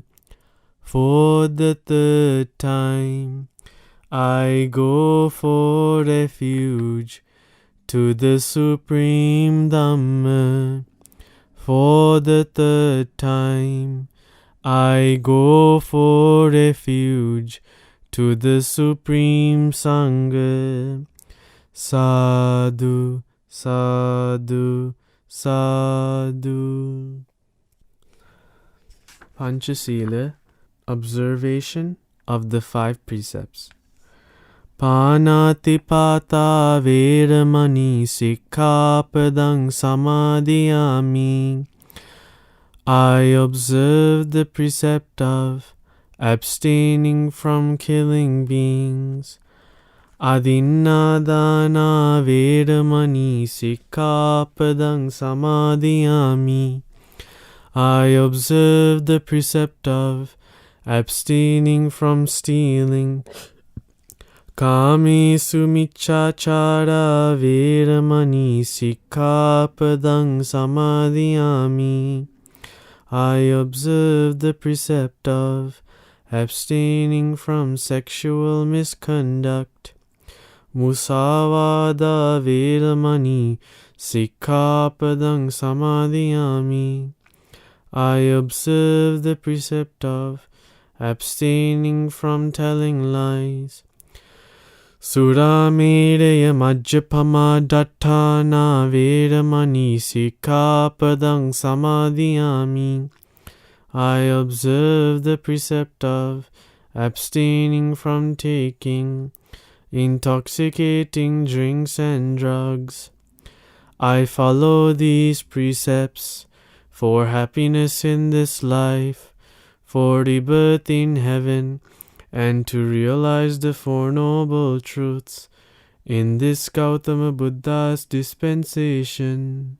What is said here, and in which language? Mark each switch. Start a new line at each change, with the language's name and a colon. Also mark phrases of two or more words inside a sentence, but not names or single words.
English: For the third time, I go for refuge to the Supreme Dhamma. For the third time, I go for refuge to the Supreme Sangha.
Pali: Sadhu, sadhu, sadhu. Panchasila,
English: observation of the 5 precepts.
Pali: Panatipata veramani sikkhapadang samadhiyami.
English: I observe the precept of abstaining from killing beings.
Pali: Adinnadana veramani sikkhapadang samadhiyami.
English: I observe the precept of abstaining from stealing.
Pali: Kamesu miccachara veramani sikkhapadang samadhiyami.
English: I observe the precept of abstaining from sexual misconduct.
Pali: Musavada veramani sikkhapadang samadhiyami.
English: I observe the precept of abstaining from telling lies.
Pali: Suramereya majjapama dattana veramani sikkhapadang samadhiyami.
English: I observe the precept of abstaining from taking intoxicating drinks and drugs. I follow these precepts for happiness in this life, for rebirth in heaven, and to realize the Four Noble Truths in this Gautama Buddha's dispensation.